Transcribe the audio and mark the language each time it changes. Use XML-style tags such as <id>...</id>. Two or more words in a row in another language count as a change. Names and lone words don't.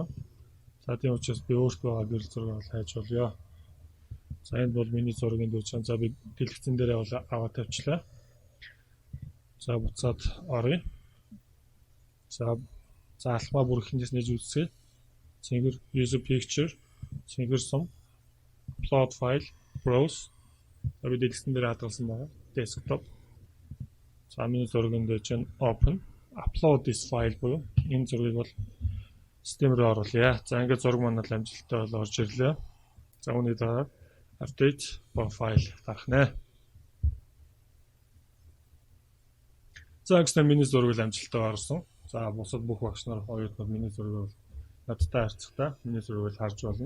<mn>За тийм учраас би өөртөө байгаа гэрэл зураг бол хайж болёо. За энэ бол миний зургийн дүүж. За би дэлгэцэн дээрээ бол аваа тавьчлаа. За буцаад оръё. За алхмаа бүр ихэндээс нээж үзье. Цэнгэр</mn> <en>user picture,</en> <mn>цэнгэр сум,</mn> <en>upload file, browse.</en> <mn>За би дэлгэцэн дээр хадгалсан байна. Desktop. За миний зургийн дээр чинь open,</mn> <en>upload this file</en> <mn>буюу энэ зургийг бол систем рүү оруулъя. За ингээд зураг маань амжилттай бол орж ирлээ. За үүний дараа</mn> <en>update profile</en> <mn>дарах нэ. За гэсэн миний зургийг амжилттай орсон. За бусад бүх багш нар оюутнууд миний зургийг бол надтай харьцахдаа миний зургийг бол харж болно.</mn>